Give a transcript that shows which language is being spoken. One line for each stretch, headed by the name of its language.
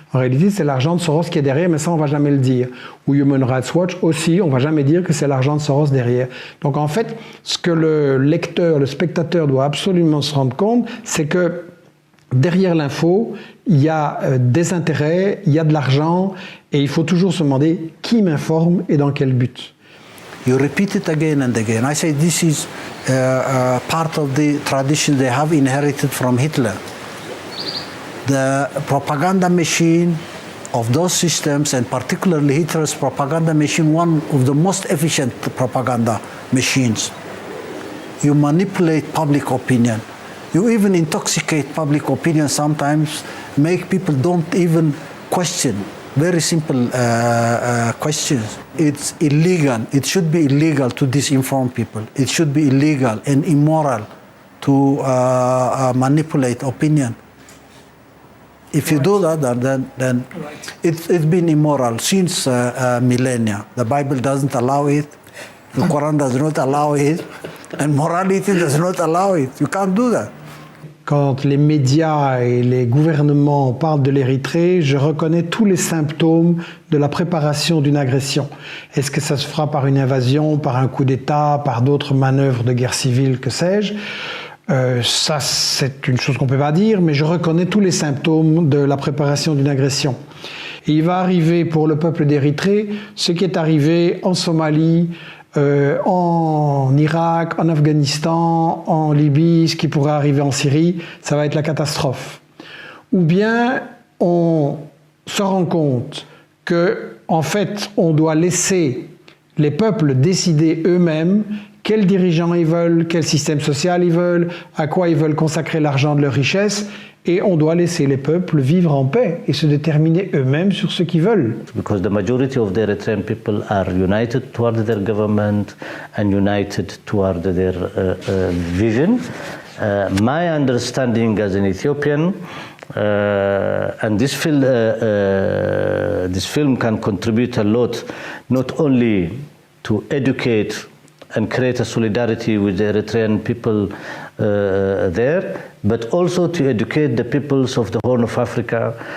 French: En réalité, c'est l'argent de Soros qui est derrière, mais ça, on ne va jamais le dire. Ou Human Rights Watch aussi, on ne va jamais dire que c'est l'argent de Soros derrière. Donc en fait, ce que le lecteur, le spectateur doit absolument se rendre compte, c'est que derrière l'info, il y a des intérêts, il y a de l'argent, et il faut toujours se demander qui m'informe et dans quel but.
English: You repeat it again and again. I say this is part of the tradition they have inherited from Hitler. The propaganda machine of those systems, and particularly Hitler's propaganda machine, one of the most efficient propaganda machines. You manipulate public opinion. You even intoxicate public opinion sometimes, make people don't even question very simple questions. It's illegal. It should be illegal to disinform people. It should be illegal and immoral to manipulate opinion. If you do that, then it's been immoral since millennia. The Bible doesn't allow it. The Quran does not allow it. And morality does not allow it. You can't do that.
French: Quand les médias et les gouvernements parlent de l'Érythrée, je reconnais tous les symptômes de la préparation d'une agression. Est-ce que ça se fera par une invasion, par un coup d'État, par d'autres manœuvres de guerre civile, que sais-je ? Ça, c'est une chose qu'on ne peut pas dire, mais je reconnais tous les symptômes de la préparation d'une agression. Et il va arriver pour le peuple d'Érythrée ce qui est arrivé en Somalie, en Irak, en Afghanistan, en Libye, ce qui pourrait arriver en Syrie, ça va être la catastrophe. Ou bien on se rend compte que, en fait, on doit laisser les peuples décider eux-mêmes quels dirigeants ils veulent, quel système social ils veulent, à quoi ils veulent consacrer l'argent de leur richesse, et on doit laisser les peuples vivre en paix et se déterminer eux-mêmes sur ce qu'ils veulent.
English: Because the majority of the Eritrean people are united toward their government and united toward their vision. My understanding as an Ethiopian, and this film can contribute a lot, not only to educate and create a solidarity with the Eritrean people there, but also to educate the peoples of the Horn of Africa.